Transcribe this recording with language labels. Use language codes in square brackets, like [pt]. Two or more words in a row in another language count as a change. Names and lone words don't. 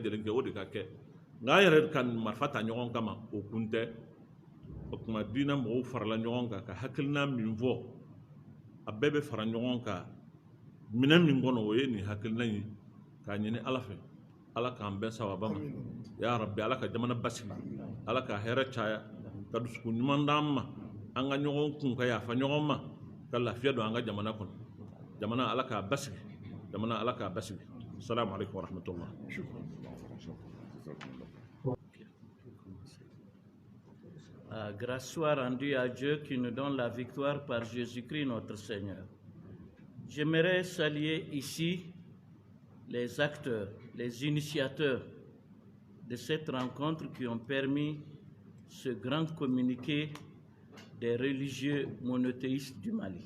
[bm] lajɛlen kɛ o de ka kɛ nka an yɛrɛ ka marifa ta ɲɔgɔn kama o kun tɛ o kuma diina mɔgɔw farala ɲɔgɔn kan ka hakilina min fɔ a bɛɛ bɛ fara ɲɔgɔn kan minɛn min kɔnɔ o ye nin hakilina in k'a ɲini ala fɛ ala k'an bɛɛ sababa ma [ar] يا رب [bm] ala ka jamana basigi ala ka hɛrɛ caya ka dusukun ɲuman d'an ma an ka ɲɔgɔn kun ka yafa ɲɔgɔn ma ka lafiya don an ka jamana kɔnɔ jamana ala k'a basigi jamana ala k'a basigi [ar] السلام عليكم ورحمة الله. [fr] Grâce soit rendue à Dieu qui nous donne la victoire par Jésus-Christ notre Seigneur. J'aimerais saluer ici les acteurs, les initiateurs de cette rencontre qui ont permis ce grand communiqué des religieux monothéistes du Mali.